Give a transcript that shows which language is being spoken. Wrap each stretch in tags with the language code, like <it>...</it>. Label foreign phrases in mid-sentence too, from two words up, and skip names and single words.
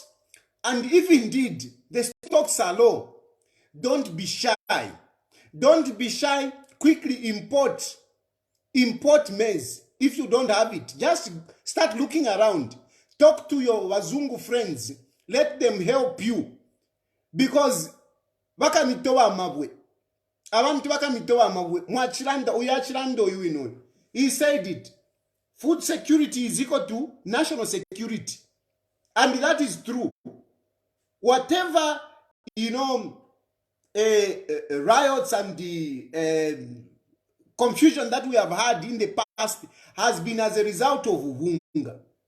<en>And if indeed the stocks are low, don't be shy. Don't be shy. Quickly import maize. If you don't have it, just start looking around. Talk to your Wazungu friends. Let them help you. Because</en> <bem>bakamitowa mabwe. Abantu bakamitowa mabwe. Mwachiranda uyachiranda uyuino.</bem> <en>He said it. Food security is equal to national security. And that is true. Whatever, riots and the confusion that we have had in the past has been as a result of Uvunga.</en>